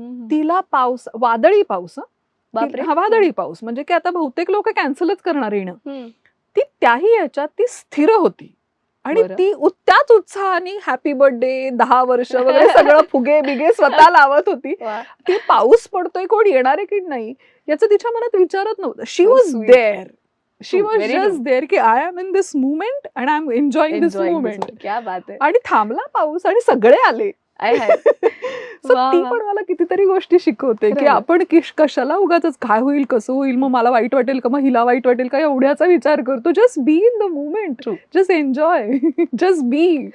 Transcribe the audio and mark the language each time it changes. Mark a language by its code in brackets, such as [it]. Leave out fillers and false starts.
[mr] तिला पाऊस, वादळी पाऊस, हा वादळी पाऊस म्हणजे की आता बहुतेक लोक कॅन्सलच करणार येणं. ती त्याही ह्याच्यात ती स्थिर होती आणि ती त्याच उत्साहाने हॅपी बर्थडे 10 वर्ष वगैरे सगळं फुगे बिगे स्वतः लावत होती. ती पाऊस पडतोय, कोण येणार आहे की नाही याचं तिच्या मनात विचारत नव्हतं. [en] She was there, she was just there की I am in this movement and I am enjoying this movement. [mr] आणि थांबला पाऊस आणि सगळे आले. ती पण मला कितीतरी गोष्टी शिकवते की आपण कशाला उगाच काय होईल कसं होईल, मग मला वाईट वाटेल का, मग हिला वाईट वाटेल का, एवढ्याचा विचार करतो. [en] Just be in the movement, just enjoy, just be.